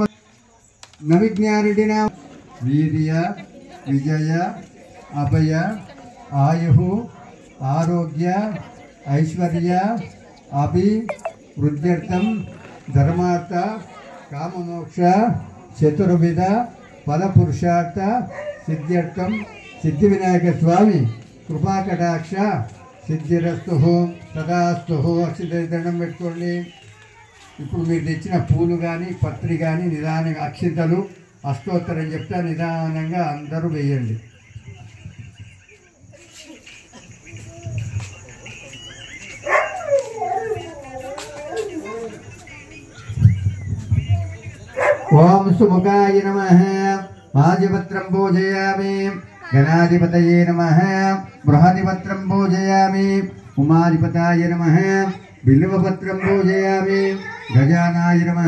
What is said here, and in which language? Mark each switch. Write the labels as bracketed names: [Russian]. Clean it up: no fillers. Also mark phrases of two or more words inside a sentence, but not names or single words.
[Sanskrit] नविज्ञा रेड्डी नाम वीर्य विजय अभय आयु आरोग्य ऐश्वर्य अभिवृद्ध्यर्थं धर्मार्थ काममोक्ष चतुर्विध फल पुरुषार्थ सिद्ध्यर्थं सिद्धिविनायक स्वामी कृपा कटाक्ष सिद्धिरस्तु तदास्तु अक्षितरणं పెట్టుకోండి। [Telugu] ఇప్పుడు మీరు తెచ్చిన పూలు కానీ పత్రి కానీ నిదానంగా అక్షింతలు అష్టోత్తరం చెప్తా నిదానంగా అందరూ వేయండి। [Sanskrit] ओम सुमुखाय नमः आदिपत्रं पूजयामि गणाधिपतये नमः बृहदिपत्रं पूजयामि उमाधिपताय नमः बिल्वपत्रं पूजयामि गजानाय नमः